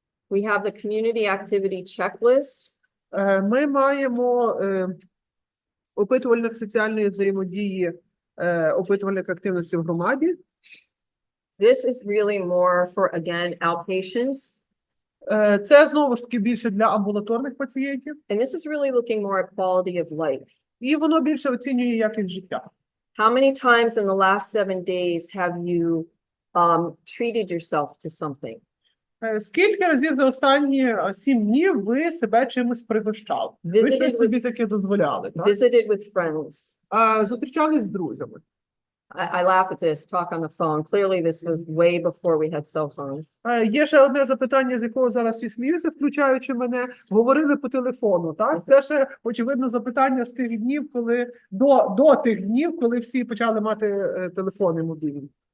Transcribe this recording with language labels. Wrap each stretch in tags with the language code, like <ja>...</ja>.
<en>We have the community activity checklist.</en> <uk>Ми маємо опитувальник соціальної взаємодії, опитувальник активності в громаді.</uk> <en>This is really more for, again, outpatients.</en> <uk>Це, знову ж таки, більше для амбулаторних пацієнтів.</uk> <en>And this is really looking more at quality of life.</en> <uk>І воно більше оцінює якість життя.</uk> <en>How many times in the last 7 days have you treated yourself to something?</en> <uk>Скільки разів за останні 7 днів ви себе чимось пригощали? Ви щось собі таке дозволяли, так?</uk> <en>Visited with friends.</en> <uk>Зустрічались з друзями.</uk> <en>I laugh at this talk on the phone. Clearly this was way before we had cell phones.</en> <uk>Є ще одне запитання, з якого зараз всі сміються, включаючи мене. Говорили по телефону, так? Це ще, очевидно, запитання з тих днів, коли до тих днів, коли всі почали мати телефони мобільні.</uk>